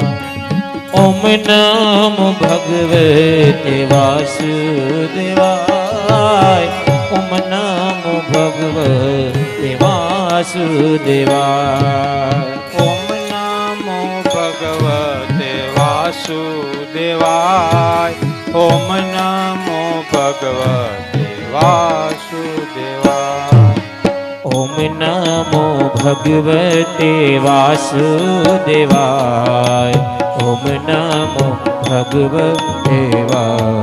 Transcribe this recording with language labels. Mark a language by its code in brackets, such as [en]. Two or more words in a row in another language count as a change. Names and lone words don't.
[sa] ओम नमो भगवते वासुदेवाय ओम नमो भगवते वासुदेवाय ओम नमो भगवते વાસુદેવાય ઓમ નમો ભગવતે વાસુદેવાય ઓમ નમો ભગવતે વાસુદેવાય ઓમ નમો ભગવતે વાસુદેવાય